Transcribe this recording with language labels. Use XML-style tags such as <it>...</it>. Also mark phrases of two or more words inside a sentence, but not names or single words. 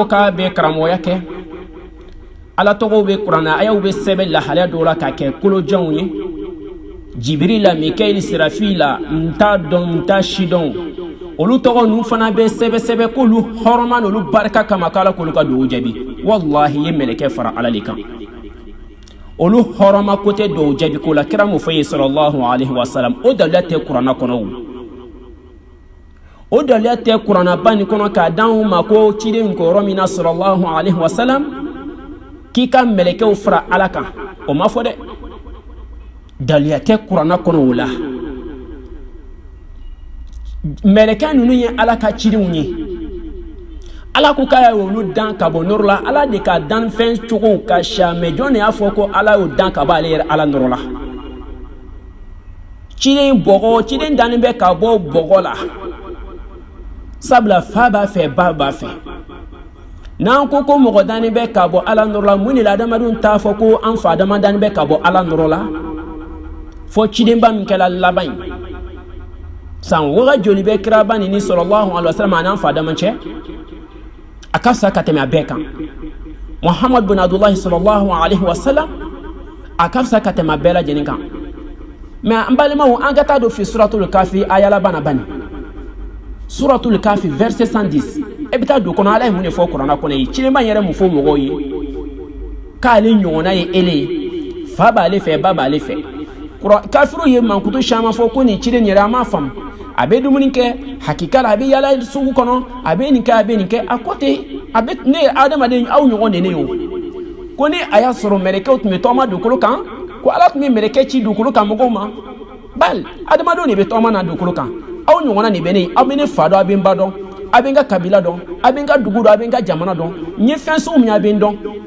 <bm>k'a bɛ karamɔgɔya kɛ ala tɔgɔw bɛ kuranna ayaw bɛ sɛbɛn lahalaya dɔw la ka kɛ kolojanw ye jibirila mikaeli sirafila n t'a dɔn n t'a si dɔn olu tɔgɔ ninnu fana bɛ sɛbɛ k'olu hɔrɔma n'olu barika kama k'ala k'olu ka dugawu jaabi wallahi ye mɛlɛkɛ fara ala de kan olu hɔrɔma kote dɔw jaabi ko la kira mu fɔ ye</bm> <ar>صلى الله عليه وسلم</ar> <bm>o daliya tɛ kuranna kɔnɔ o daliya tɛ kuranna ba nin kɔnɔ k'a d'anw ma ko ciden ko yɔrɔ min na</bm> <ar>صلى الله عليه وسلم</ar> <bm>k'i ka mɛlɛkɛw fara ala kan o ma fɔ dɛ daliya tɛ kuranna kɔnɔ o la mɛlɛkɛ ninnu ye ala ka cidenw ye ala ko k'a y'olu dan ka bɔ nɔrɔ la ala de ka dan fɛn cogo ka ca mɛ jɔn de y'a fɔ ko ala y'o dan ka bɔ ale yɛrɛ ala nɔrɔ la ciden dannen bɛ ka bɔ bɔgɔ la sabula fa b'a fɛ ba b'a fɛ n'an ko mɔgɔ dannen bɛ ka bɔ ala nɔrɔ la mun de la adamadenw t'a fɔ ko an fa dama dannen bɛ ka bɔ ala nɔrɔ la fɔ cidenba min kɛra laban ye san waga joli bɛ kiraba ni</bm> <ar>صلى الله عليه وسلم</ar> <bm>a n'an fa dama cɛ a ka fisa ka tɛmɛ a bɛɛ kan muhammad bin abdullahi</bm> <ar>صلى الله عليه وسلم</ar> <bm>a ka fisa ka tɛmɛ a bɛɛ lajɛlen kan mɛ an balimaw an ka taa don fi suratul kafi aya laban bani suratul kafi verset 110 e bɛ taa don kɔnɔ ala ye mun de fɔ kuranna kɔnɔ ye cilenba yɛrɛ mun fɔ mɔgɔw ye k'ale ɲɔgɔnna ye ele ye fa b'ale fɛ ba b'ale fɛ kafiru ye mankutu caman fɔ ko nin cilen yɛrɛ an m'a faamu a bɛ dumuni kɛ hakika la a bɛ yala sugu kɔnɔ a bɛ nin kɛ a ko ten a bɛ ne ye adamaden aw ɲɔgɔn de ne ye o ko ni a y'a sɔrɔ mɛlɛkɛw tun bɛ tɔgɔma dugukolo kan ko ala tun bɛ mɛlɛkɛ ci dugukolo kan mɔgɔw ma bali adamadenw de bɛ tɔgɔma na dugukolo kan aw ɲɔgɔnna de bɛ ne ye aw bɛ ne fa dɔn a bɛ n ba dɔn a bɛ n ka kabila dɔn a bɛ n ka dugu dɔn a bɛ n ka jamana dɔn n ye fɛn sugu min a bɛ n dɔn</bm>